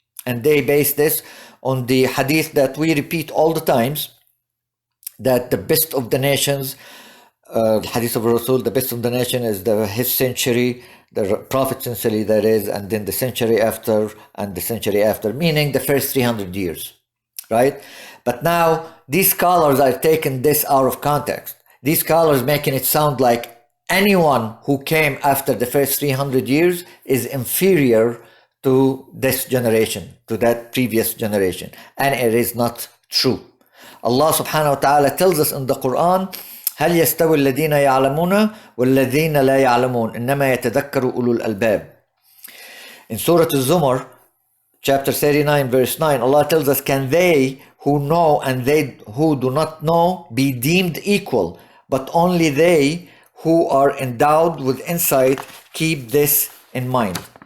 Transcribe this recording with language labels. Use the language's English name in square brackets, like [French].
[English] And they base this on the hadith that we repeat all the times, that the best of the nations, the hadith of Rasul, the best of the nation is his century, the Prophet's century, that is, and then the century after, and the century after, meaning the first 300 years, right? But now these scholars are taking this out of context. These scholars making it sound like anyone who came after the first 300 years is inferior to this generation, to that previous generation. And it is not true. Allah subhanahu wa ta'ala tells us in the Quran, [Arabic] هل يستوي الذين يعلمون والذين لا يعلمون إنما يتذكر أولو الألباب. [English] In Surah Al-Zumar, chapter 39, verse 9, Allah tells us, can they who know and they who do not know be deemed equal? But only they who are endowed with insight keep this in mind.